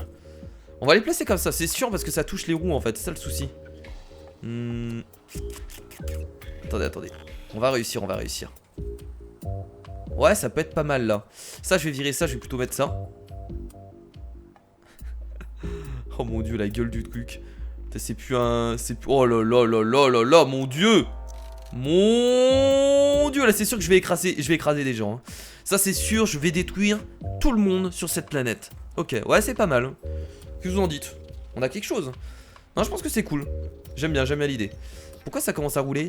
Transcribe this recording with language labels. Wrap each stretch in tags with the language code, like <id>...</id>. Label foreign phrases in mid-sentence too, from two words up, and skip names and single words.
<fr>On va les placer comme ça, c'est sûr parce que ça touche les roues en fait, c'est ça le souci. Attendez. On va réussir. Ouais, ça peut être pas mal là. Ça, je vais virer ça, je vais plutôt mettre ça. Oh mon dieu, la gueule du truc. C'est plus un... Oh là là là là là là, mon dieu. Mon dieu, là c'est sûr que je vais écraser des gens, hein. Ça c'est sûr, je vais détruire tout le monde sur cette planète. Ok, ouais c'est pas mal, hein. Qu'est-ce que vous en dites? On a quelque chose. Non, je pense que c'est cool. J'aime bien l'idée. Pourquoi ça commence à rouler?</fr>